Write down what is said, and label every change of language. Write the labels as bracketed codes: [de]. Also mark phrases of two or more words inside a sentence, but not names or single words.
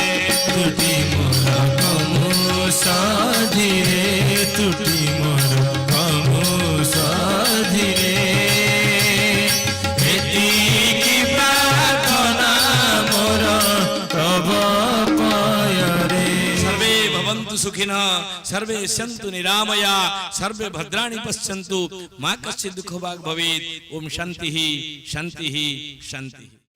[or] ତ୍ରୁଟି ମୋର କମୁ ସଧିରେ ତ୍ରୁଟି ମୋର କମୁ ସଧିରେ ଏତିକି ପ୍ରାର୍ଥନା ମୋର ତବ ପୟରେ [sa] सर्वे भवन्तु सुखिनः सर्वे सन्तु निरामया सर्वे भद्राणि पश्यन्तु मा कश्चित् दुःखभाग् भवेत् ओम शान्तिः शान्तिः शान्तिः।